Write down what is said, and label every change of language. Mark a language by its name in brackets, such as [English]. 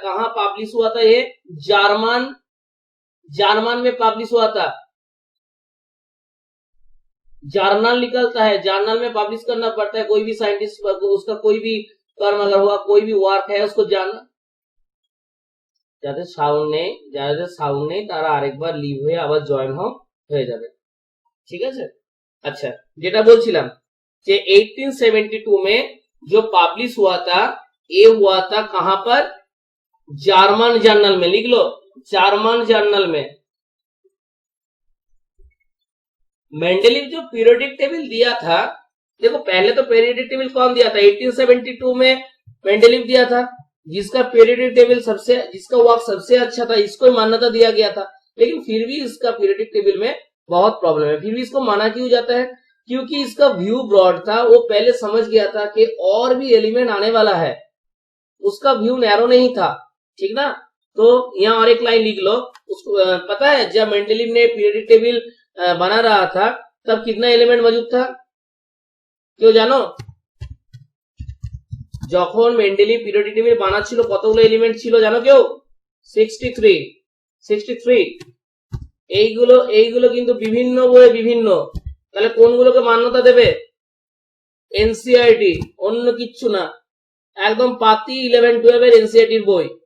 [Hindi] कहां पब्लिश हुआ था ये? जर्मन में पब्लिश हुआ था। जर्नल निकलता है, जर्नल में पब्लिश करना पड़ता है। कोई भी साइंटिस्ट उसका कोई भी कर्म अगर हुआ, कोई भी वर्क है, उसको जानना। [Bangla] যাদের সাউন্ড নেই তারা আরেকবার লিভ হয়ে আবার জয়েন হয়ে যাবে, ঠিক আছে। [Hindi] अच्छा, [Bangla] যেটা বলছিলাম যে [Hindi] 1872 में जो पब्लिश हुआ था, ये हुआ था कहां पर? जर्मन जर्नल में, लिख लो जर्मन जर्नल में। मेंडेलीव जो पीरियोडिक टेबल दिया था, देखो पहले तो पीरियोडिक टेबल कौन दिया था? 1872 में मेंडेलीव दिया था, जिसका पीरियोडिक टेबल जिसका वर्क सबसे अच्छा था, इसको मान्यता दिया गया था। लेकिन फिर भी इसका पीरियोडिक टेबल में बहुत प्रॉब्लम है। फिर भी इसको माना क्यों जाता है? क्योंकि इसका व्यू ब्रॉड था, वो पहले समझ गया था कि और भी एलिमेंट आने वाला है, उसका व्यू नैरो नहीं था, ठीक ना। तो यहाँ और एक लाइन लिख लो, उसको पता है जब मेंडेलीव ने पीरियोडिक टेबल बना रहा था तब कितना एलिमेंट मौजूद था, क्यों जानो? [Bangla] যখন মেন্ডেলিভ পিরিয়ডিক টেবিল বানাচ্ছিল কতগুলো এলিমেন্ট ছিল জানো কেউ? 63। এইগুলো কিন্তু বিভিন্ন বইয়ে বিভিন্ন। তাহলে কোনগুলোকে মান্যতা দেবে? এনসিইআরটি, অন্য কিচ্ছু না, একদম পাতি 11-12 এর এনসিইআরটির বই।